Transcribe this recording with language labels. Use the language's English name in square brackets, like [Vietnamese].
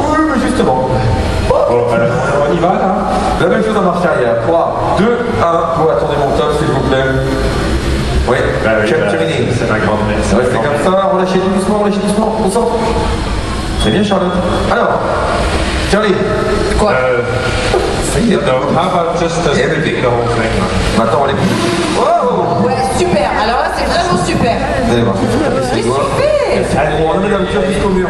[French] Oui, mais justement. Bon, on y va là. La même chose en marche arrière. 3, 2, 1, go, attendez mon top, s'il vous plaît. Oui, terminé. C'est ma grande mère. Restez comme ça, relâchez doucement, au centre. Très bien, Charlotte. Alors, Charlie. Quoi? [English] No, how about just everything, the whole thing? [French] Maintenant, on les pousse. Wow. Ouais, super. Alors là, c'est vraiment super. Vous allez voir, c'est Mais les doigts. super. Allez, on met la voiture jusqu'au mur.